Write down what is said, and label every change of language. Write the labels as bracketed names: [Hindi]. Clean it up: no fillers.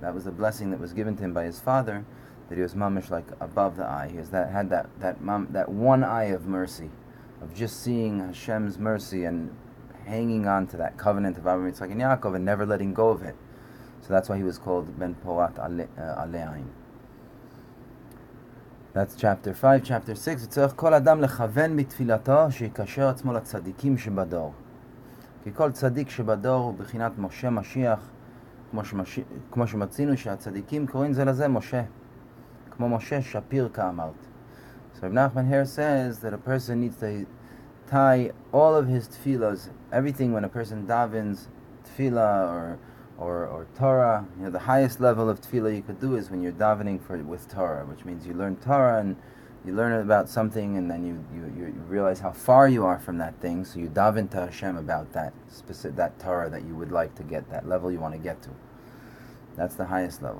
[English] That was the blessing that was given to him by his father, that he was mamish like above the eye. He had that one eye of mercy, of just seeing Hashem's mercy and hanging on to that covenant of Avraham, Yitzchak, and Yaakov and never letting go of it. So that's why he was called Ben Porat Ale Ayin. That's chapter 5. Chapter 6, [Hebrew] וצריך כל אדם לכוון בתפילתו שיקשר עצמו לצדיקים שבדור. כי כל צדיק שבדור הוא בחינת משה משיח, כמו שמצינו שהצדיקים קוראים זה לזה משה, כמו משה שפיר כאמרת. [English] So Reb Nachman here says that a person needs to tie all of his tefillahs, everything when a person davens tefillah or Torah, the highest level of tefillah you could do is when you're davening with Torah, which means you learn Torah and you learn about something and then you realize how far you are from that thing, so you daven to Hashem about that Torah that you would like to get, that level you want to get to. That's the highest level.